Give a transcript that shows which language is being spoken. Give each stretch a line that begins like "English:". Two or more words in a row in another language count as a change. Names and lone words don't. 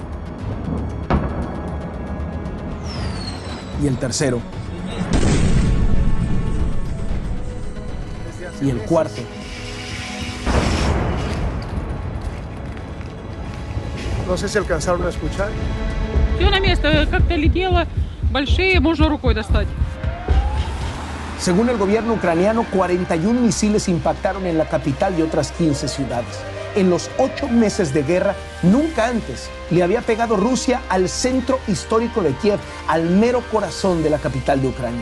Spanish: Y el tercero. Y el cuarto. No sé si alcanzaron a escuchar.
Russian: Все на место, как-то летело, большие, можно рукой достать.
Spanish: Según el gobierno ucraniano, 41 misiles impactaron en la capital y otras 15 ciudades. En los 8 meses de guerra, nunca antes le había pegado Rusia al centro histórico de Kiev, al mero corazón de la capital de Ucrania.